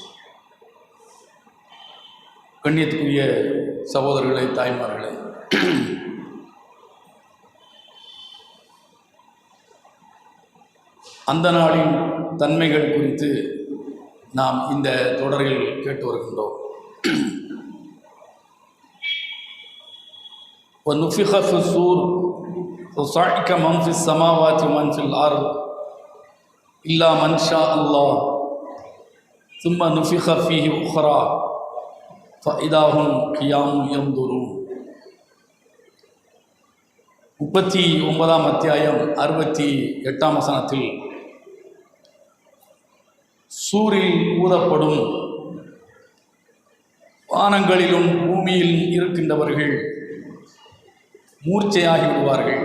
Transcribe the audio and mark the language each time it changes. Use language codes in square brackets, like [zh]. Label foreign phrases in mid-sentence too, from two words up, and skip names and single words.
[ta] கண்ணியத்துக்குரிய சகோதரர்களே, தாய்மார்களே, அந்த நாளின் தன்மைகள் குறித்து நாம் இந்த தொடரில் கேட்டு வருகின்றோம். [ar] وَنُفِخَ فِي الصُّورِ فَصَعِقَ مَنْ فِي السَّمَاوَاتِ وَمَنْ فِي الْأَرْضِ إِلَّا مَنْ شَاءَ اللَّهُ ثُمَّ نُفِخَ فِيهِ أُخْرَى فَإِذَا هُمْ قِيَامٌ يَنْظُرُونَ. [ta] 39ஆம் அத்தியாயம் 68ஆம் வசனத்தில் சூரில் ஊதப்படும், வானங்களிலும் பூமியில் இருக்கின்றவர்கள் மூர்ச்சையாகி விடுவார்கள்.